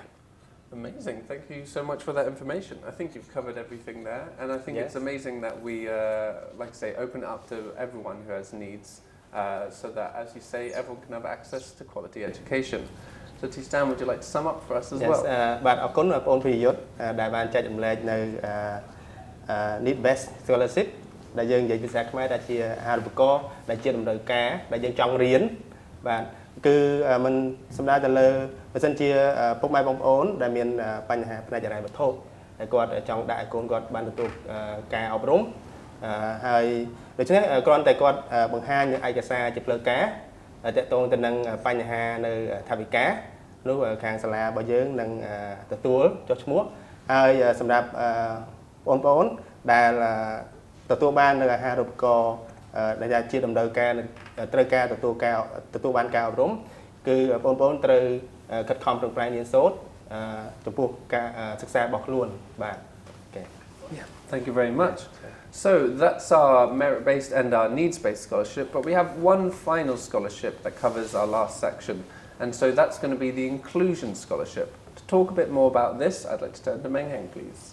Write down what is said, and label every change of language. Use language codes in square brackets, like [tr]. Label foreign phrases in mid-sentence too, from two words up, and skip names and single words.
[en] Amazing. Thank you so much for that information. I think you've covered everything there, and I think it's amazing that we, like I say, open it up to everyone who has needs, so that, as you say, everyone can have access to quality education. So, Teacher Dan, would you like to sum up for us as well? [km] បាទអរគុណបងប្អូនព្រាយុទ្ធដែលបានចែករំលែកនៅ [en] need based scholarship [km] ដែលយើងនិយាយភាសាខ្មែរថាជាអាហារូបករណ៍ដែលជាតម្រូវការដែលយើងចង់ រៀនបាទគឺมันសំដៅទៅលើបើសិនជាពុកម៉ែបងប្អូនដែលមានបញ្ហាផ្នែកហិរញ្ញវត្ថុដែលគាត់ចង់ ដាក់ឲ្យកូនគាត់បានទទួលការអប់រំហើយដូច្នេះគ្រាន់តែគាត់បង្ហាញឯកសារជាផ្លូវការទាក់ទងទៅនឹងបញ្ហានៅថវិកានោះខាងសាលារបស់យើងនឹងទទួលចុះឈ្មោះហើយសម្រាប់បងប្អូនដែលទទួលបាននៅអាហារូបករណ៍ដែលជាតម្រូវការត្រូវការទទួលបានការអប់រំគឺបងប្អូនត្រូវខិតខំប្រឹងប្រែងរៀនសូត្រចំពោះការសិក្សារបស់ខ្លួនបាទ [en] Yeah, thank you very much. So that's our merit-based and our needs-based scholarship, but we have one final scholarship that covers our last section, and so that's going to be the inclusion scholarship. To talk a bit more about this, I'd like to turn to Mengheng, please.